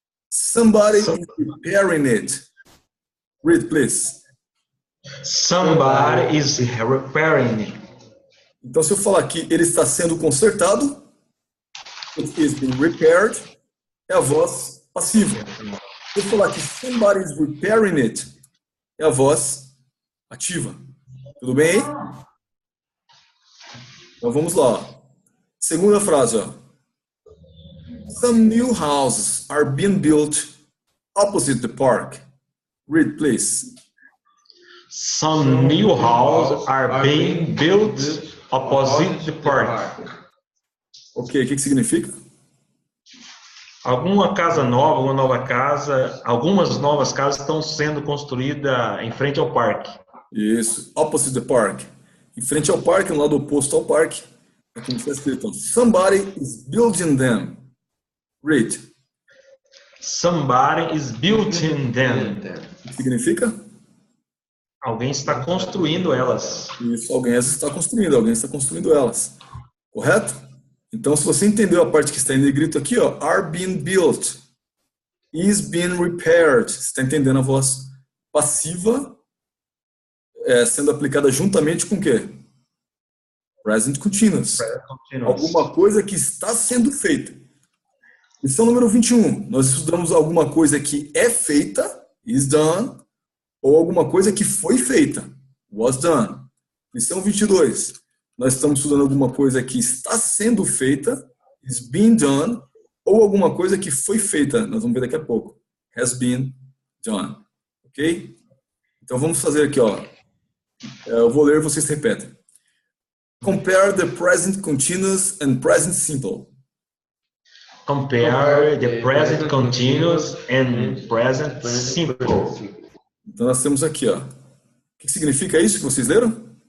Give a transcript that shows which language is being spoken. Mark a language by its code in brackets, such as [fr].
[en] Somebody is repairing it. Read, please. Somebody is repairing it. [pt] Então, se eu falar que ele está sendo consertado, [en] it is being repaired, [pt] é a voz passiva. Se eu falar que [en] somebody is repairing it, [pt] é a voz ativa. Tudo bem aí? Então, vamos lá. Segunda frase, ó. [en] Some new houses are being built opposite the park. Read, please. Some new houses are being built opposite the park. [pt] Ok, o que significa? Alguma casa nova, uma nova casa, algumas novas casas estão sendo construídas em frente ao parque. [en] Isso, opposite the park. [pt] Em frente ao parque, no lado oposto ao parque, é como está escrito. [en] Somebody is building them. Read. Somebody is building them. [pt] O que significa? Alguém está construindo elas. Isso, alguém está construindo elas. Correto? Então, se você entendeu a parte que está em negrito aqui, ó, [en] are being built, is being repaired. [pt] Você está entendendo a voz passiva sendo aplicada juntamente com o quê? Present continuous. Alguma coisa que está sendo feita. Lição número 21. Nós estudamos alguma coisa que é feita, [en] is done, [pt] ou alguma coisa que foi feita, [en] was done. [pt] Lição 22. Nós estamos estudando alguma coisa que está sendo feita, [en] is being done, [pt] ou alguma coisa que foi feita, nós vamos ver daqui a pouco, [en] has been done. [pt] Ok? Então vamos fazer aqui, ó. Eu vou ler e vocês repetem. [en] Compare the present continuous and present simple. Compare the present continuous and present simple. [pt] Então nós temos aqui, ó. O que significa isso que vocês leram?